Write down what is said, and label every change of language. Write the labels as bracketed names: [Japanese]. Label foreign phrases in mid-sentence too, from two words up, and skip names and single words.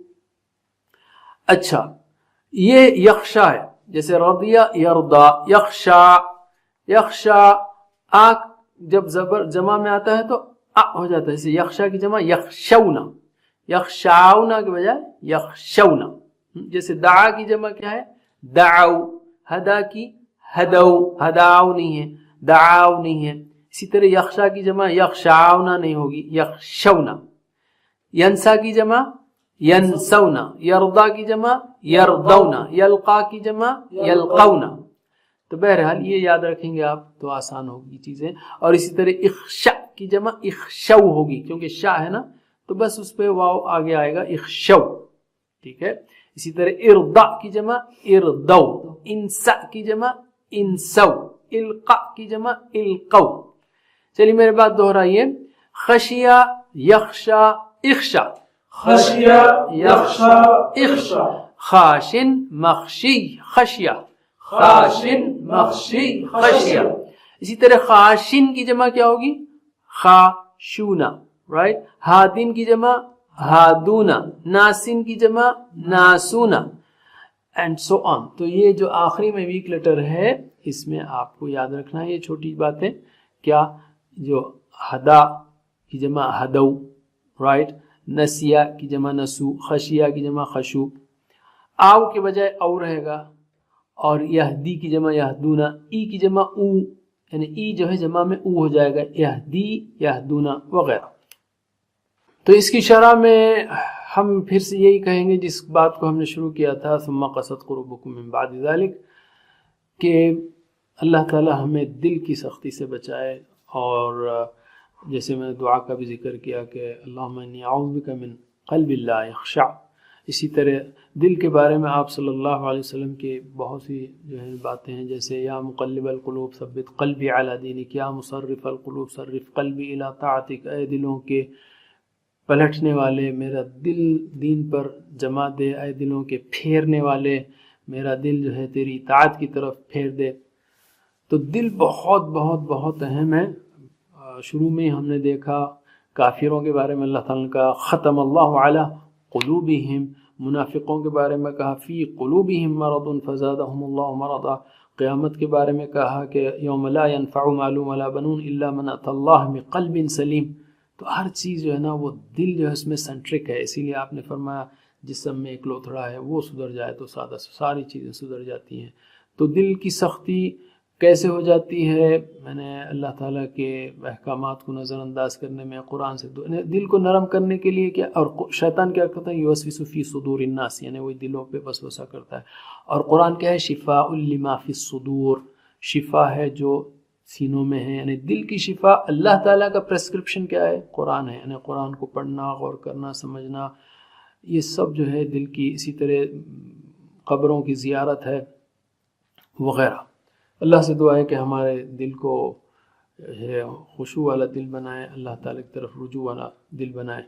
[Urdu] اچھا یہ یخشا ہے، جیسے رضیہ یرضا، یخشا، یخشا، آ جب زبر جمع میں آتا ہے تو ہو جاتا ہے، جیسے یخشا کی جمع یخشونا، یخشاؤنا کے بجائے یخشونا. جیسے دعا کی جمع کیا ہے، دعو، ہدا کی ہدو، ہداؤ نہیں ہے، دعاؤ نہیں ہے. اسی طرح یخشا کی جمع یخشاؤنا نہیں ہوگی، یخشونا. ینسا کی جمع ینسونا، یرضا کی جمع یرضونا، یلقا کی جمع یلقونا. تو بہرحال یہ یاد رکھیں گے آپ تو آسان ہوگی چیزیں. اور اسی طرح اخشا کی جمع اخشو ہوگی، کیونکہ شا ہے نا، تو بس اس پہ واو آگے آئے گا، اخشو، ٹھیک ہے. اسی طرح ارضا کی جمع ارضو، انسا کی جمع انسو، القا کی جمع القو. چلیے میرے بات دہرائیے، [Arabic] خشیہ یخشا اخشا، خشیہ یخشا اخشا، خاشن مخشی خشیہ، خاشن مخشی خشیہ. [Urdu] اسی طرح خاشن کی جمع کیا ہوگی، خاشونا، رائٹ. ہادن کی جمع ہادونا، ناسن کی جمع ناسونا، [English] and so on. [Urdu] تو یہ جو آخری میں [English] weak letter [Urdu] ہے اس میں آپ کو یاد رکھنا ہے یہ چھوٹی باتیں، کیا، جو ہدا کی جمع ہدو، رائٹ، نسیہ کی جمع نسو، خشیہ کی جمع خشو، آو کے بجائے او رہے گا، اور یہدی کی جمع یہدونا، ای کی جمع او، یعنی ای جو ہے جمع میں او ہو جائے گا، یہدی یہدونا وغیرہ. تو اس کی شرح میں ہم پھر سے یہی کہیں گے جس بات کو ہم نے شروع کیا تھا، [Arabic] ثم قست قلوبکم من بعد ذلک، [Urdu] کہ اللہ تعالی ہمیں دل کی سختی سے بچائے. اور جیسے میں نے دعا کا بھی ذکر کیا کہ [Arabic] اللہم انی اعوذ بک من قلب لا یخشع. [Urdu] اسی طرح دل کے بارے میں آپ صلی اللہ علیہ وسلم کی بہت سی جو ہے باتیں ہیں، جیسے [Arabic] یا مقلب القلوب ثبت قلبی علی دینک، یا مصرف القلوب صرف قلبی الی طاعتک، [Urdu] اے دلوں کے پلٹنے والے میرا دل دین پر جما دے، اے دلوں کے پھیرنے والے میرا دل جو ہے تیری اطاعت کی طرف پھیر دے. تو دل بہت بہت بہت اہم ہے. شروع میں ہم نے دیکھا کافروں کے بارے میں اللہ تعالیٰ نے کہا [Arabic] ختم اللہ علی قلوبہم، [Urdu] منافقوں کے بارے میں کہا [Arabic] فی قلوبہم مرض فزادہم اللہ مرضا، [Urdu] قیامت کے بارے میں کہا کہ [Arabic] یوم لا ینفع مال ولا بنون الا من اتی اللہ بقلب سلیم. [Urdu] تو ہر چیز جو ہے نا وہ دل جو ہے اس میں سینٹرک ہے، اسی لیے آپ نے فرمایا جسم میں ایک لوتھڑا ہے وہ سدھر جائے تو ساری چیزیں سدھر جاتی ہیں. تو دل کی سختی کیسے ہو جاتی ہے، میں نے اللہ تعالیٰ کے احکامات کو نظر انداز کرنے میں، قرآن سے دل کو نرم کرنے کے لیے کیا، اور شیطان کیا کرتا ہے، [Arabic] یوسوس فی صدور الناس، [Urdu] یعنی وہی دلوں پہ وسوسہ کرتا ہے. اور قرآن کیا ہے، [Arabic] شفاء لما فی الصدور، [Urdu] شفا ہے جو سینوں میں ہے، یعنی دل کی شفا. اللہ تعالیٰ کا پریسکرپشن کیا ہے، قرآن ہے، یعنی قرآن کو پڑھنا، غور کرنا، سمجھنا، یہ سب جو ہے دل کی. اسی طرح قبروں کی زیارت ہے، وغیرہ۔ اللہ سے دعا ہے کہ ہمارے دل کو خشوع والا دل بنائے، اللہ تعالیٰ کی طرف رجوع والا دل بنائے۔